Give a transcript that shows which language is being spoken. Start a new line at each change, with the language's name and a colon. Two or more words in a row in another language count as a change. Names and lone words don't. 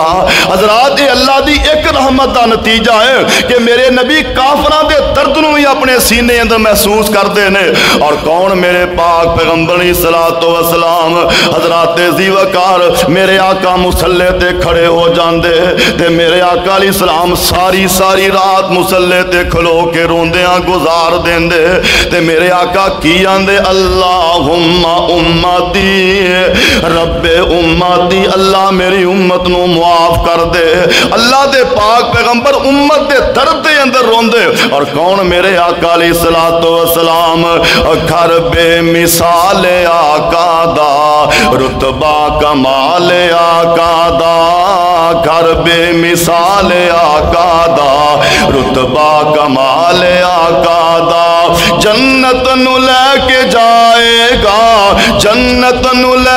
Punjabi: حضرات یہ اللہ دی ایک رحمت دا نتیجہ ہے کہ میرے نبی کافراں دے درد نوں بھی اپنے سینے اندر محسوس کردے نے۔ اور کون میرے پاک پیغمبر علیہ الصلوۃ والسلام حضرات ذی وقار میرے آقا مصلی تے کھڑے ہو جاندے تے میرے آقا علیہ السلام ساری رات مصلی تے کھلو کے روندیاں گزار دیندے تے میرے آقا کی آندے
Arabic: اللہم امتی رب امتی،
Punjabi: اللہ میری امت نو معاف کر دے۔ اللہ دے پاک پیغمبر امت دے درد دے اندر روندے، اور کون میرے آقا علیہ الصلوۃ والسلام گھر بے مثال آقا دا رتبہ کمال آقا دا گھر بے مثال آقا دا رتبہ کمال آقا دا جنت نو لے کے جائے گا جنت نو لے